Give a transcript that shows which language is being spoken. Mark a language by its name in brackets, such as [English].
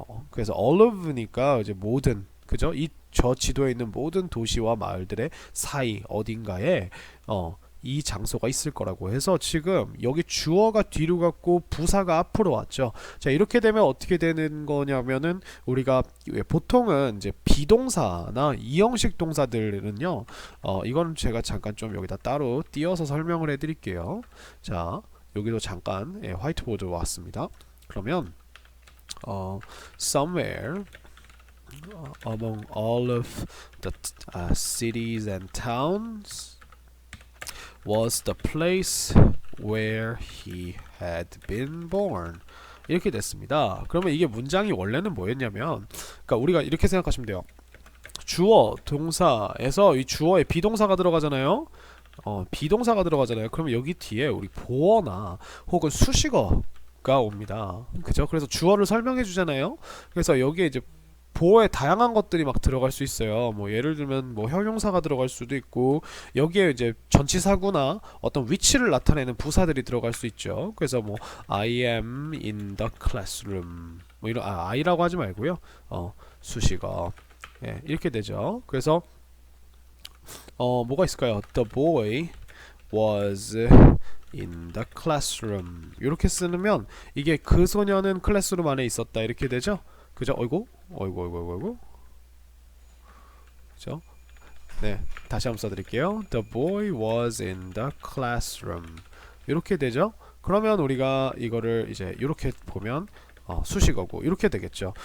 [Korean] 그래서 all of니까 이제 모든 그죠? 저 지도에 있는 모든 도시와 마을들의 사이 어딘가에 이 장소가 있을 거라고 해서 지금 여기 주어가 뒤로 갔고 부사가 앞으로 왔죠. 자, 이렇게 되면 어떻게 되는 거냐면은 우리가 보통은 이제 비동사나 이형식 동사들은요 이건 제가 잠깐 좀 여기다 따로 띄어서 설명을 해드릴게요. 자, 여기도 잠깐 화이트보드 왔습니다. [English] 그러면 somewhere among all of the cities and towns was the place where he had been born. [Korean] 이렇게 됐습니다. 그러면 이게 문장이 원래는 뭐였냐면 그러니까 우리가 이렇게 생각하시면 돼요. 주어 동사에서 이 주어에 비동사가 들어가잖아요. 비동사가 들어가잖아요. 그러면 여기 뒤에 우리 보어나 혹은 수식어가 옵니다. 그죠? 그래서 주어를 설명해 주잖아요. 그래서 여기에 이제 보어에 다양한 것들이 막 들어갈 수 있어요. 뭐 예를 들면 뭐 형용사가 들어갈 수도 있고 여기에 이제 전치사구나 어떤 위치를 나타내는 부사들이 들어갈 수 있죠. 그래서 뭐 [English] I am in the classroom [Korean] 뭐 이런 I라고 하지 말고요. 수식어 이렇게 되죠. 그래서 뭐가 있을까요? [English] The boy was in the classroom [Korean] 이렇게 쓰면 이게 그 소녀는 클래스룸 안에 있었다 이렇게 되죠. 그죠? 어이구. 그죠? 네, 다시 한번 써드릴게요. [English] The boy was in the classroom. [Korean] 이렇게 되죠? 그러면 우리가 이거를 이제 이렇게 보면 수식어고 이렇게 되겠죠.